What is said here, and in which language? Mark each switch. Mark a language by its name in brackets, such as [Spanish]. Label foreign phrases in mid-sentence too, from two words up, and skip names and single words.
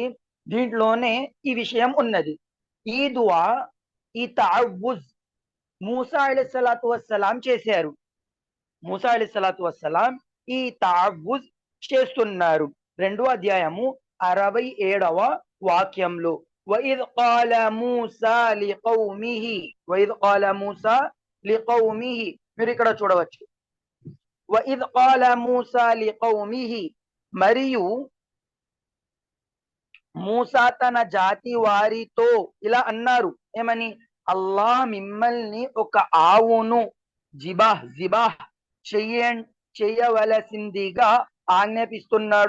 [Telugu] దీంట్లోనే ఈ విషయం ఉన్నది. ఈ దువా, ఈ తఅవ్వుజ్ మూసా [Arabic] عليه الصلاة والسلام [Telugu] చేశారు. మూసా [Arabic] عليه الصلاة والسلام [Telugu] ఈ తఅవ్వుజ్ చేస్తున్నారు. 2వ అధ్యాయము 67వ వాక్యంలో, [Arabic] وَإِذْ قَالَ مُوسَى لِقَوْمِهِ, [Telugu] మీరు ఇక్కడ చూడవచ్చు, [Arabic] وَإِذْ قَالَ مُوسَى لِقَوْمِهِ, [Telugu] మరియు మూసా తన జాతి వారితో ఇలా అన్నారు. ఏమని? అల్లాహ్ మిమ్మల్ని ఒక ఆవును జిబాహ్ చేయవలసిందిగా ఆజ్ఞాపిస్తున్నాడు.